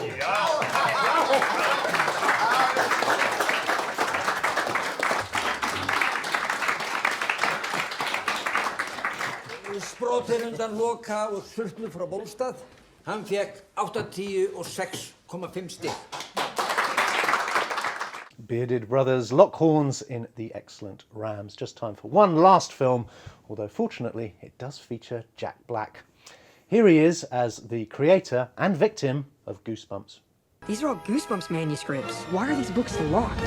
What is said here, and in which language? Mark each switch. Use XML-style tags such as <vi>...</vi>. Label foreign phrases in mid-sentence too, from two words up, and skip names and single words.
<is>Sprotinn undan Loka og Surtnu frá Bólstað. Hann fekk 86,5 stig.</is> <en>Bearded brothers lock horns in the excellent Rams. Just time for one last film, although fortunately it does feature Jack Black. Here he is as the creator and victim of Goosebumps. These are all Goosebumps manuscripts. Why are these books locked?</en>